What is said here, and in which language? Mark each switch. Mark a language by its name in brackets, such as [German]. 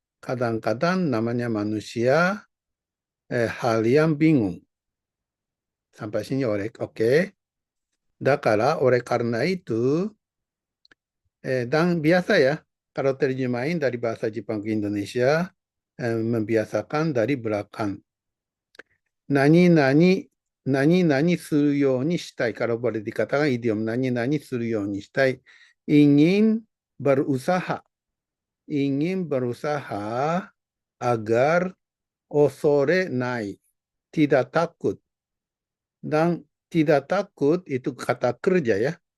[Indonesian] kadang-kadang namanya manusia hal yang bingung. Sampai sini oke. Oleh karena itu, dan biasa ya, kalau terjemahin dari bahasa Jepang ke Indonesia, membiasakan dari belakang. [Japanese] Nani-nani, nani-nani するようにしたい. [Indonesian] Kalau boleh dikatakan idiom [Japanese] nani-nani するようにしたい. [Indonesian] Ingin berusaha. Ingin berusaha agar [Japanese] osore nai. [Indonesian] Tidak takut. Dan tidak takut itu kata kerja ya.